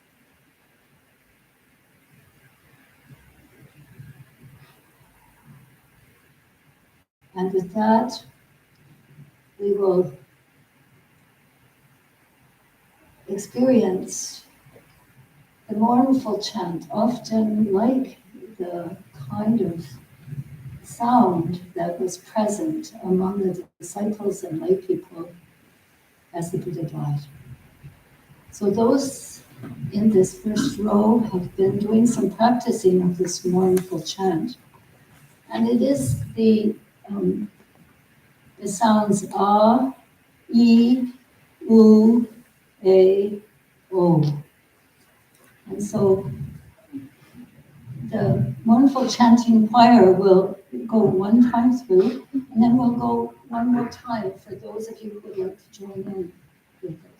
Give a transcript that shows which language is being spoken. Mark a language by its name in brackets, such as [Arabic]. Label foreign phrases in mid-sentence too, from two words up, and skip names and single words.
[English] And with that, we will experience the mournful chant, often like the kind of sound that was present among the disciples and lay people as the Buddha died. So those in this first row have been doing some practicing of this mournful chant. And it is the sounds ah, e, u, a, o. And so the mournful chanting choir will go one time through, and then we'll go one more time for those of you who would like to join in with it.